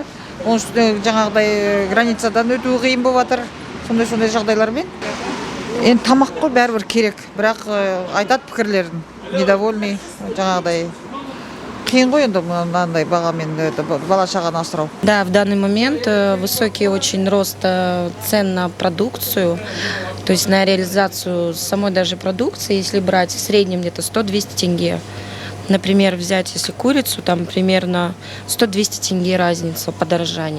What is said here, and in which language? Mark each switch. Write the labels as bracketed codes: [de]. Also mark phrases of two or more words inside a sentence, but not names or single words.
[kk] Оның үстіне жаңағыдай границадан өту қиын болып жатыр. Сондай жағдайлармен. Енді тамақ қой бәрібір керек, бірақ айтады пікірлерін. Недовольный, жаңағыдай. Қиын ғой енді мынандай бағамен бала шағаны асырау. [ru] Да, в данный момент высокий очень рост цен на продукцию, то есть на реализацию самой даже продукции, если брать в среднем где-то 100-200 тенге. Например, взять, если курицу, там примерно 100-200 тенге разница подорожания.